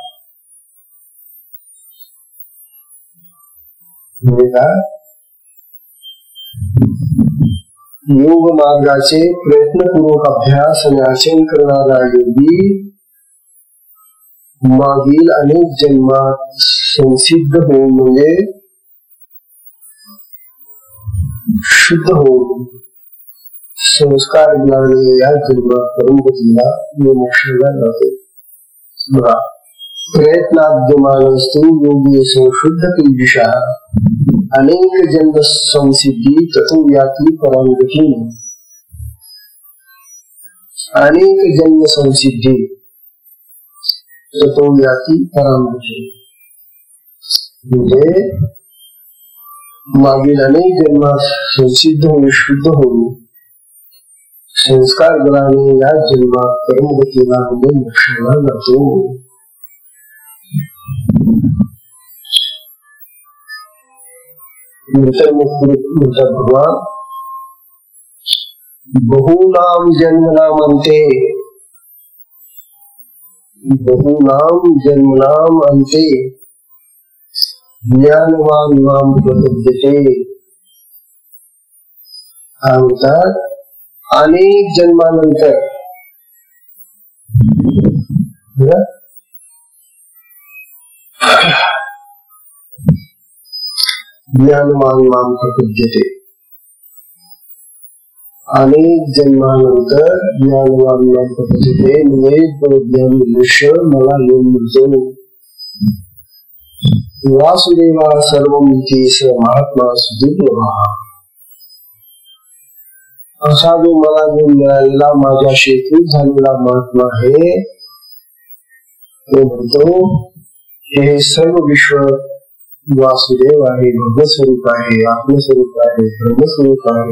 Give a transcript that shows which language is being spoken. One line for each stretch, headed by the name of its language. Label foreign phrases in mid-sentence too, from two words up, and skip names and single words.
Marathi: योग मार्गाचे प्रयत्नपूर्वक अभ्यास आणि आचरण करणारा योगी मागील अनेक जन्मात संसिद्ध होऊन म्हणजे शुद्ध होऊन संस्कार ज्ञाने या जन्मात परमगतीला मोक्षाला जातो.
Sanskrit: प्रयत्नाद्यमानस्तु योगी संशुद्ध किल्बिषः अनेक जन्म संसिद्धी ततो याति परमगती. अनेक जन्म संसिद्धी ततो याति परमगती
Marathi: म्हणजे मागील अनेक जन्मात संसिद्ध होऊन शुद्ध होऊन संस्कार बलाने या जन्मात परमगतीला म्हणजे मोक्षाला जातो. म्हणतात भगवान
Sanskrit: बहुनाम जन्मनाम अंते ज्ञानवान नाम प्रपद्यते.
Marathi: म्हणतात अनेक जन्मानंतर
Sanskrit: ज्ञानवान नाम प्रपद्यते.
Marathi: अनेक जन्मानंतर
Sanskrit: ज्ञानवान नाम प्रपद्यते
Marathi: म्हणजे ज्ञानी मनुष्य मला येऊन मिळतो.
Sanskrit: वासुदेवा सर्वमिति स महात्मा सुदुर्लभः.
Marathi: असा जो मला येऊन मिळालेला माझ्याशी खूप झालेला महात्मा आहे तो म्हणतो हे सर्व विश्व वासुदेव आहे, भगवस्वरूप आहे, आत्मस्वरूप आहे, ब्रह्मस्वरूप आहे.